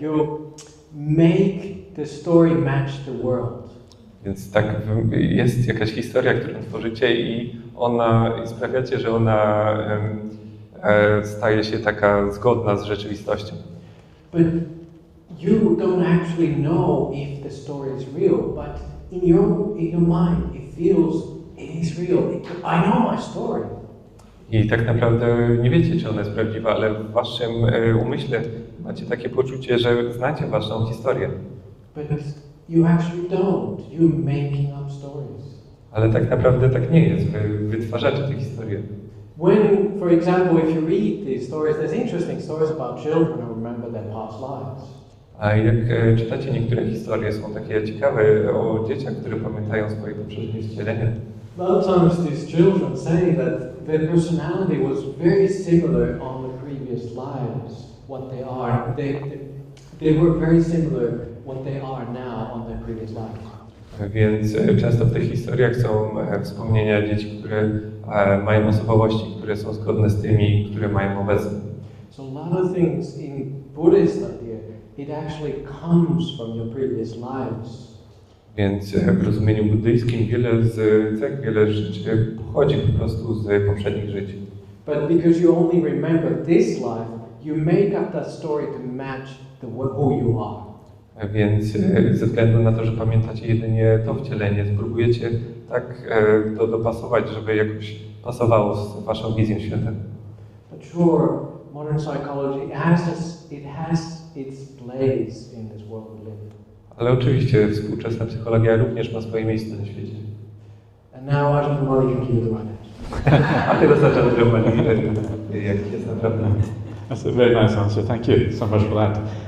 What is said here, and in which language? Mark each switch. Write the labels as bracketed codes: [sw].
[en] You make the story match the world. [pl] Więc tak, jest jakaś historia, którą tworzycie i sprawiacie, że ona staje się taka zgodna z rzeczywistością. [en] But you don't actually know if the story is real, but in your mind it feels it is real. I know my story. [pl] I tak naprawdę nie wiecie, czy ona jest prawdziwa, ale w waszym umyśle macie takie poczucie, że znacie waszą historię. [en] But you actually don't. You're making up stories. [pl] Ale tak naprawdę tak nie jest. Wy wytwarzacie te historie. [en] When, for example, if you read these stories, there's interesting stories about children who remember their past lives. [pl] A jak czytacie niektóre historie, są takie ciekawe o dzieciach, które pamiętają swoje poprzednie wcielenia. [en] A lot of times these children say that their personality was very similar on the previous lives, what they are. They were very similar what they are now on their previous lives. [pl] Więc często w tych historiach są wspomnienia dzieci, które mają osobowości, które są zgodne z tymi, które mają obecnie. [en] So a lot of things in Buddhist idea, it actually comes from your previous lives. [pl] Więc w rozumieniu buddyjskim wiele rzeczy pochodzi po prostu z poprzednich żyć. [en] But because you only remember this life, you make up that story to match who you are. [pl] Więc ze względu na to, że pamiętacie jedynie to wcielenie, spróbujecie tak to dopasować, żeby jakoś pasowało z waszą wizją świata. [en] But sure, modern psychology it has its place in this world we live. [pl] Ale oczywiście współczesna psychologia również ma swoje miejsce na świecie. [en] And now Ajahna Brahmalego can give it right. [pl] A teraz Ajahna Brahmalego, jak jest naprawdę. [en] That's a very nice answer. Thank you so much for that.